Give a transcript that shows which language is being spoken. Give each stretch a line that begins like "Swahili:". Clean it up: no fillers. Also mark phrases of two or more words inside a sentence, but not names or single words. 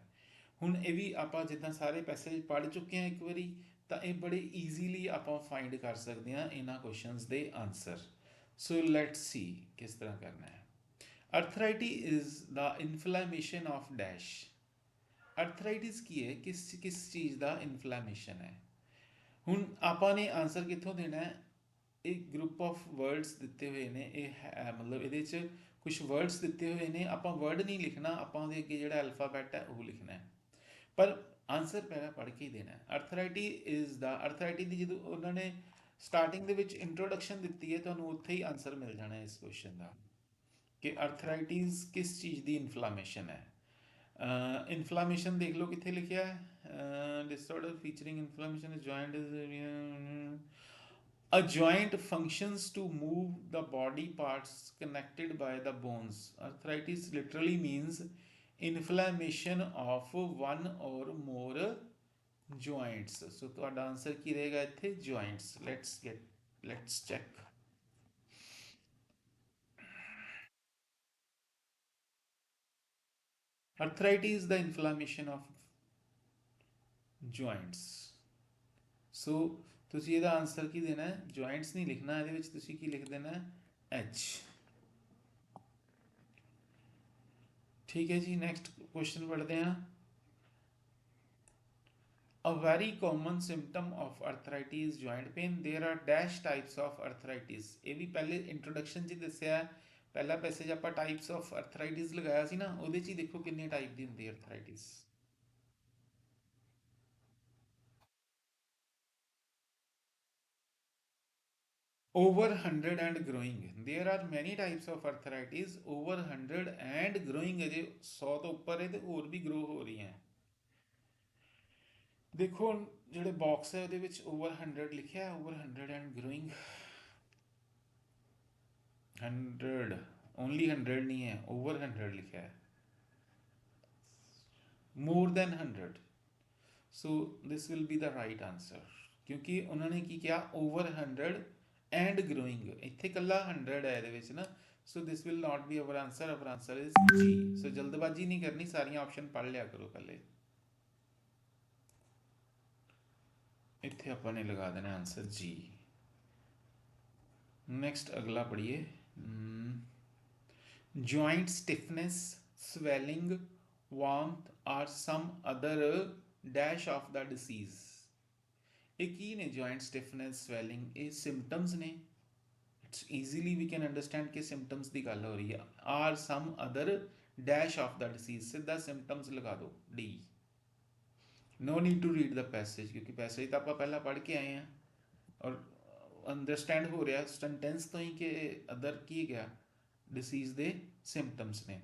Punjabi: ਹੁਣ ਇਹ ਵੀ ਆਪਾਂ ਜਿੱਦਾਂ ਸਾਰੇ ਪੈਸੇਜ ਪੜ੍ਹ ਚੁੱਕੇ ਹਾਂ ਇੱਕ ਵਾਰੀ, ਤਾਂ ਇਹ ਬੜੇ ਈਜ਼ੀਲੀ ਆਪਾਂ ਫਾਈਂਡ ਕਰ ਸਕਦੇ ਹਾਂ ਇਹਨਾਂ ਕੁਐਸਚਨਸ ਦੇ ਆਨਸਰ।
English: So let's see
Punjabi: ਕਿਸ ਤਰ੍ਹਾਂ ਕਰਨਾ ਹੈ।
English: Arthriti is the inflammation of dash.
Punjabi: ਅਰਥਰਾਈਟਿਸ ਕੀ ਹੈ, ਕਿਸ ਕਿਸ ਚੀਜ਼ ਦਾ ਇਨਫਲੇਮੇਸ਼ਨ ਹੈ। ਹੁਣ ਆਪਾਂ ਨੇ ਆਨਸਰ ਕਿੱਥੋਂ ਦੇਣਾ ਹੈ, एक
English: group of words
Punjabi: ਦਿੱਤੇ ਹੋਏ ਨੇ, ਇਹ ਹੈ ਮਤਲਬ ਇਹਦੇ 'ਚ ਕੁਝ ਵਰਡਸ ਦਿੱਤੇ ਹੋਏ ਨੇ, ਆਪਾਂ ਵਰਡ ਨਹੀਂ ਲਿਖਣਾ, ਆਪਾਂ ਉਹਦੇ ਅੱਗੇ ਜਿਹੜਾ ਅਲਫਾਬੈਟ ਹੈ ਉਹ ਲਿਖਣਾ ਹੈ, ਪਰ ਆਨਸਰ ਪਹਿਲਾਂ ਪੜ੍ਹ ਕੇ ਹੀ ਦੇਣਾ ਹੈ।
English: Arthriti is the,
Punjabi: ਅਰਥਰਾਈਟੀ ਦੀ ਜਦੋਂ ਉਹਨਾਂ ਨੇ ਸਟਾਰਟਿੰਗ ਦੇ ਵਿੱਚ ਇੰਟਰੋਡਕਸ਼ਨ ਦਿੱਤੀ ਹੈ, ਤੁਹਾਨੂੰ ਉੱਥੇ ਹੀ ਆਨਸਰ ਮਿਲ ਜਾਣਾ ਹੈ ਇਸ ਕੁਐਸਚਨ ਦਾ, ਕਿ ਅਰਥਰਾਈਟਿਸ ਕਿਸ ਚੀਜ਼ ਦੀ ਇਨਫਲਾਮੇਸ਼ਨ ਹੈ। ਇਨਫਲਾਮੇਸ਼ਨ ਦੇਖ ਲਓ ਕਿੱਥੇ ਲਿਖਿਆ ਹੈ,
English: disorder featuring inflammation is joint A joint functions to move the body parts connected by the bones. Arthritis literally means inflammation of one or more joints.
Punjabi: So ਤੁਹਾਡਾ ਆਨਸਰ ਕੀ ਰਹੇਗਾ ਇੱਥੇ,
English: joints. Let's check. Arthritis is the inflammation of joints.
Punjabi: So ਤੁਸੀਂ ਇਹਦਾ ਆਨਸਰ ਕੀ ਦੇਣਾ ਹੈ, ਜੁਆਇੰਟਸ ਨਹੀਂ ਲਿਖਣਾ, ਇਹਦੇ ਵਿੱਚ ਤੁਸੀਂ ਕੀ ਲਿਖ ਦੇਣਾ ਹੈ, ਐਚ। ਠੀਕ ਹੈ ਜੀ,
English: next question
Punjabi: ਪੜ੍ਹਦੇ ਹਾਂ।
English: A very common symptom of arthritis is joint pain. There are dash types of arthritis.
Punjabi: ਇਹ ਵੀ ਪਹਿਲੇ ਇੰਟਰੋਡਕਸ਼ਨ 'ਚ ਦੱਸਿਆ, ਪਹਿਲਾ ਪੈਸੇਜ ਆਪਾਂ
English: types of arthritis
Punjabi: ਲਗਾਇਆ ਸੀ ਨਾ, ਉਹਦੇ 'ਚ ਹੀ ਦੇਖੋ ਕਿੰਨੇ ਟਾਈਪ ਦੀ ਹੁੰਦੀ ਹੈ arthritis।
English: Over 100 and growing. There are many types of arthritis. Over 100 and growing,
Punjabi: ਅਜੇ 100 ਤੋਂ ਉੱਪਰ ਹੈ ਤੇ ਹੋਰ ਵੀ ਗਰੋ ਹੋ ਰਹੀਆਂ। ਦੇਖੋ ਜਿਹੜੇ ਬਾਕਸ ਹੈ ਉਹਦੇ ਵਿੱਚ ਓਵਰ 100 ਲਿਖਿਆ ਹੈ,
English: over 100 and growing.
Punjabi: 100 ਓਨਲੀ 100 ਨਹੀਂ ਹੈ, ਓਵਰ 100 ਲਿਖਿਆ ਹੈ,
English: more than 100. So this will be the right answer,
Punjabi: ਕਿਉਂਕਿ ਉਹਨਾਂ ਨੇ ਕੀ ਕਿਹਾ,
English: over 100 and growing,
Punjabi: ਇੱਥੇ ਕੱਲਾ 100 ਹੈ ਇਹਦੇ ਵਿੱਚ ਨਾ।
English: So this will not be our answer, our answer is G.
Punjabi: ਸੋ ਜਲਦਬਾਜ਼ੀ ਨਹੀਂ ਕਰਨੀ, ਸਾਰੀਆਂ ਆਪਸ਼ਨ ਪੜ੍ਹ ਲਿਆ ਕਰੋ ਪਹਿਲੇ। ਇੱਥੇ ਆਪਾਂ ਨੇ ਲਗਾ ਦੇਣਾ ਆਨਸਰ ਜੀ।
English: नेक्स्ट
Hindi: अगला पढ़िए।
English: joint stiffness, swelling, warmth or some other dash of the disease।
Punjabi: ਇਹ ਕੀ ਨੇ,
English: joint stiffness,
Punjabi: ਸਵੈਲਿੰਗ, ਇਹ ਸਿੰਪਟਮਸ ਨੇ।
English: It's easily we can understand
Punjabi: ਕਿ ਸਿੰਪਟਮਸ ਦੀ ਗੱਲ ਹੋ ਰਹੀ ਹੈ।
English: or some other dash of the disease,
Punjabi: ਸਿੱਧਾ ਸਿੰਪਟਮਸ ਲਗਾ ਦਿਓ ਡੀ।
English: No need to read the passage,
Punjabi: ਕਿਉਂਕਿ ਪੈਸੇਜ ਤਾਂ ਆਪਾਂ ਪਹਿਲਾਂ ਪੜ੍ਹ ਕੇ ਆਏ ਹਾਂ ਔਰ ਅੰਡਰਸਟੈਂਡ ਹੋ ਰਿਹਾ ਸੈਂਟੈਂਸ ਤੋਂ ਹੀ ਕਿ ਅਦਰ ਕੀ ਗਿਆ, ਡਿਸੀਜ਼ ਦੇ ਸਿੰਪਟਮਸ ਨੇ।